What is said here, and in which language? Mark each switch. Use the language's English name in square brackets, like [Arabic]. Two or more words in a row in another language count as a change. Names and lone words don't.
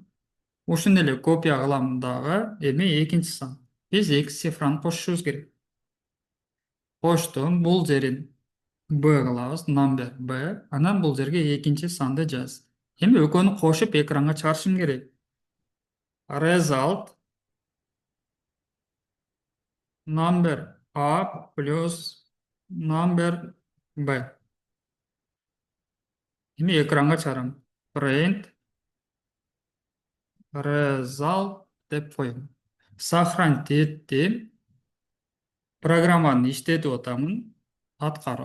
[Kyrgyz] Ушуну эле копия кылам дагы, эми экинчи сан. Биз эки цифраны кошушубуз керек. Коштум, бул жерин B кылабыз, number B, анан бул жерге экинчи санды жаз. Эми экөөнү кошуп экранга чыгарышым керек. [English] Result number A плюс number B. [Kyrgyz] Эми экранга чыгарам. [English] Print result [Kyrgyz] деп коем. Сохранить еттим. Программаны иштетип атамын. Аткарып.